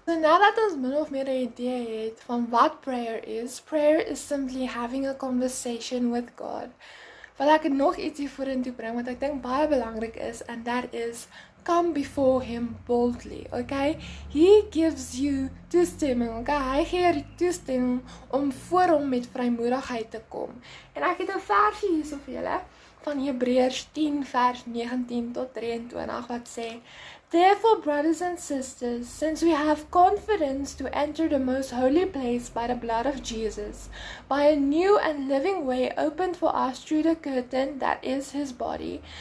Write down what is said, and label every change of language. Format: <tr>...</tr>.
<af>So nadat ons min of meer 'n idee het van wat</af> <en>prayer is simply having a conversation with God.</en> <af>Wil ek nog ietsie vorentoe bring wat ek dink baie belangrik is,</af> <en>and that is come before him boldly, okay? He gives you toestemming, okay?</en> <af>Hy gee die toestemming om voor hom met vrymoedigheid te kom. En ek het 'n versie hierso vir julle van Hebreërs 10 vers 19 tot 23 wat sê,</af> <en>Therefore, brothers and sisters, since we have confidence to enter the most holy place by the blood of Jesus, by a new and living way opened for us through the curtain that is his body,</en>